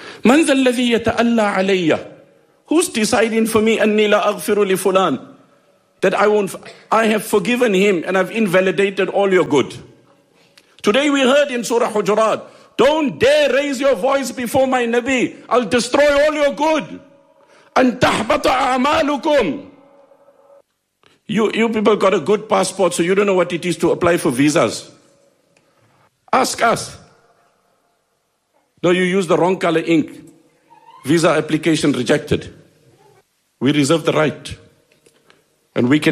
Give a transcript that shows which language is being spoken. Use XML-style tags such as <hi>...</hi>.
<ar>من ذا الذي يتألى علي?</ar> <en>Who's deciding for me?</en> <ar>أني لا أغفر لفلان?</ar> <en>That I won't. I have forgiven him and I've invalidated all your good. Today we heard in Surah Hujurat, don't dare raise your voice before my Nabi. I'll destroy all your good.</en> <ar>And تَحْبَطَ أَعْمَالُكُمْ.</ar> <en>You people got a good passport, so you don't know what it is to apply for visas. Ask us. No, you use the wrong color ink. Visa application rejected. We reserve the right. And we can</en>